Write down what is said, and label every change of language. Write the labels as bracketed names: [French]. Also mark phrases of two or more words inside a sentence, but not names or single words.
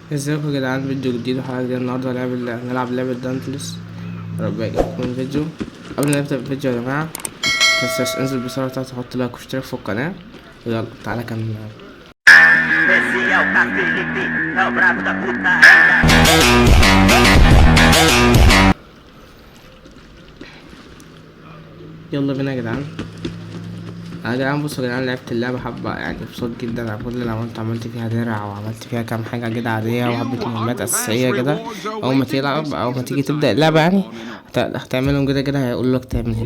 [Arabic] ازيكم يا جدعان، فيديو جديد وحلقة جديدة. النهاردة هنلعب لعبة دانتلس. ربنا يجيبكم الفيديو. قبل ما نبدأ الفيديو يا جماعة، متنساش انزل بسرعة تحط لايك واشترك في القناة. ويلا تعالى كمل معايا. [Portuguese] Esse é o Felipe, é o brabo da putaria. [Arabic] يلا بينا يا جدعان. يا جدعان بصوا يا جدعان، لعبت اللعبة حبة يعني مبسوط جدا على كل اللي عملت فيها درع، وعملت فيها كام حاجة كده عادية، وحبة مهمات أساسية كده. أول ما تيجي تبدأ اللعبة يعني هتعملهم كده هيقولولك تعمل.